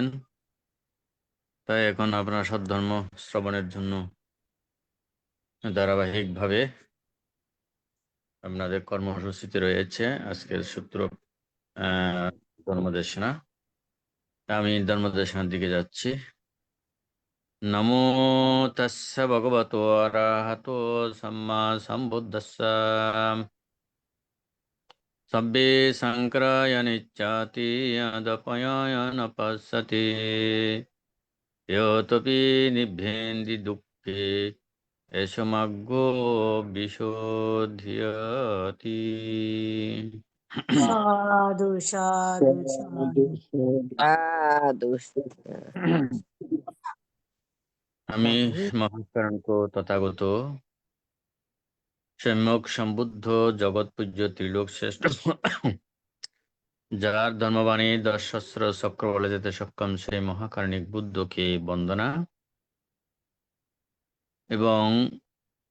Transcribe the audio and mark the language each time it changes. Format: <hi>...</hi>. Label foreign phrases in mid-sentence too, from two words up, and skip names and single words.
<bn>তাই এখন আপনারা সদ্ধর্ম শ্রবণের জন্য ধারাবাহিকভাবে আপনাদের কর্মসূচিতে রয়েছে আজকের সূত্র ধর্মদেশনা। আমি ধর্মদেশনার দিকে যাচ্ছি।</bn> <pi>নমো তাস্য ভগবতো অরহতো সম্মা সম্বুদ্ধস্য সব্বে সংক্রায় নিচ্ছাতি যদপয়ায় ন পশ্যতি ইয়তপি নিভ্যেন্তি দুঃখে এসমগ্গো বিশোধ্যতি। সাধু সাধু সাধু</pi> <bn>আমি মহাকারণক তথাগত সম্যক সম্বুদ্ধ জগৎ পূজ্য ত্রিলোক শ্রেষ্ঠ যার ধর্মবাণী 10 সহস্র চক্র বলে যেতে সক্ষম সেই মহাকারণিক বুদ্ধকে বন্দনা এবং</bn>